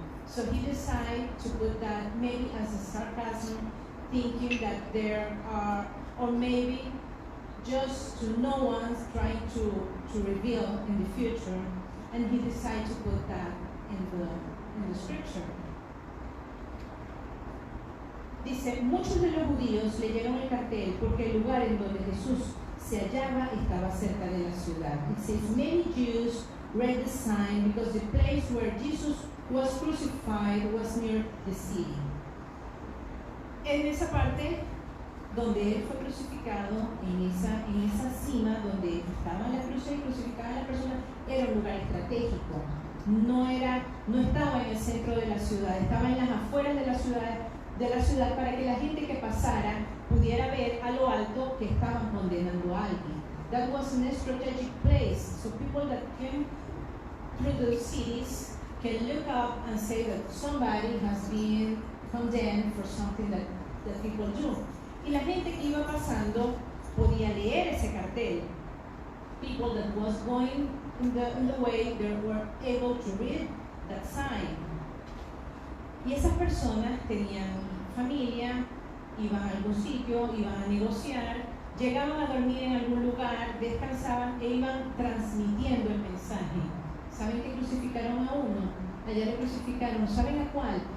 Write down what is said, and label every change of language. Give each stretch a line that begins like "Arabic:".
English: So he decided to put that maybe as a sarcasm, thinking that there are, or maybe just to no one's trying to reveal in the future, and he decided to put that in the scripture.
Spanish: Dice, muchos de los judíos leyeron el cartel porque el lugar en donde Jesús se hallaba estaba cerca de la ciudad.
English: It says, many Jews read the sign because the place where Jesus was crucified was near the city.
Spanish: En esa parte donde él fue crucificado, en esa cima donde estaba la cruz y crucificada la persona, era un lugar estratégico. No estaba en el centro de la ciudad, estaba en las afueras de la ciudad para que la gente que pasara pudiera ver a lo alto que estaban condenando a alguien.
English: That was a strategic place, so people that came through the cities can look up and say that somebody has been condemned for something that people do.
Spanish: Y la gente que iba pasando podía leer ese cartel.
English: People that was going in the way, they were able to read that sign.
Spanish: Y esas personas tenían familia, iban a algún sitio, iban a negociar, llegaban a dormir en algún lugar, descansaban e iban transmitiendo el mensaje. ¿Saben que crucificaron a uno? Allá le crucificaron, ¿saben a cuál?